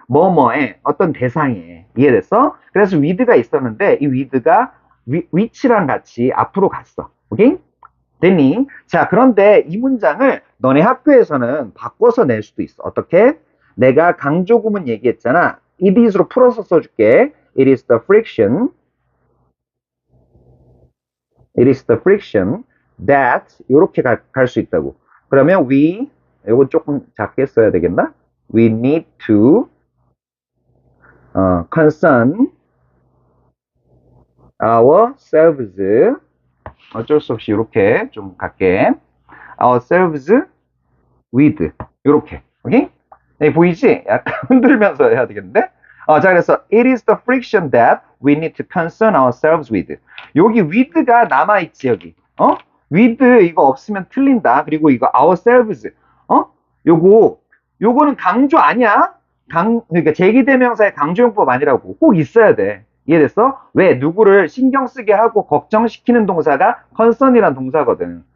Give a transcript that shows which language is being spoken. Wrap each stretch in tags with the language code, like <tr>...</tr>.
<ko>뭐뭐에 어떤 대상에. 이해됐어? 그래서 with가 있었는데 이 with가 which랑 같이 앞으로 갔어. 오케이? 됐니? 자, 그런데 이 문장을 너네 학교에서는 바꿔서 낼 수도 있어. 어떻게? 내가 강조구문 얘기했잖아. it is로 풀어서 써줄게.</ko> <en>It is the friction. It is the friction that</en> <ko>이렇게 갈 수 있다고. 그러면 이거 조금 작게 써야 되겠나?</ko> <en>We need to concern ourselves.</en> <ko>어쩔 수 없이 이렇게 좀 갈게.</ko> <en>ourselves with</en> <ko>이렇게. 오케이? 네, 보이지? 약간 흔들면서 해야 되겠는데? 자, 그래서</ko> <en>it is the friction that we need to concern ourselves with.</en> <ko>여기 with가 남아있지, 여기. with 이거 없으면 틀린다. 그리고 이거 ourselves. 요거는 강조 아니야? 그러니까 제기대명사의 강조용법 아니라고. 꼭 있어야 돼. 이해됐어? 왜? 누구를 신경 쓰게 하고 걱정시키는 동사가 concern이란 동사거든.</ko>